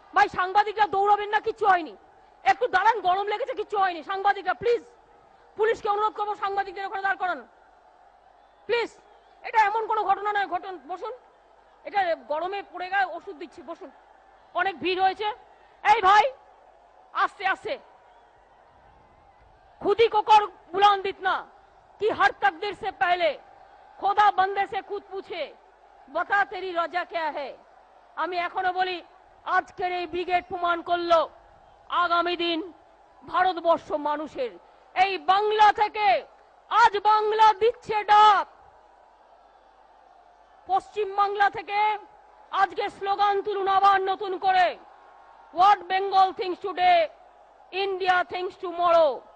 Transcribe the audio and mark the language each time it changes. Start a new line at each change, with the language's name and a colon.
Bangla: ভাই সাংবাদিকরা দৌড়াবেন না, কিচ্ছু হয়নি, একটু দাঁড়ান, গরম লেগেছে, কিচ্ছু হয়নি। সাংবাদিকরা প্লিজ, পুলিশকে অনুরোধ করবো সাংবাদিকদের ওখানে দাঁড় করান প্লিজ। এটা এমন কোনো ঘটনা নয়, বসুন, এটা গরমে পড়ে গেছে, ওষুধ দিচ্ছি, বসুন, অনেক ভিড় হয়েছে। এই ভাই আস্তে আস্তে।
Hindi: खुदी को कर बुलंदित ना कि हर तकदीर से पहले খোদা बंदे से खुद पूछे बता तेरी रजा क्या है।
Bangla: আমি এখনো বলি, আজকের এই ব্রিগেড প্রমাণ করলো আগামী দিন ভারতবর্ষ মানুষের। এই বাংলা থেকে আজ বাংলা দিচ্ছে ডাক, পশ্চিম বাংলা থেকে আজকে স্লোগান তুলুন আবার নতুন করে,
English: What Bengal thinks today, India thinks tomorrow.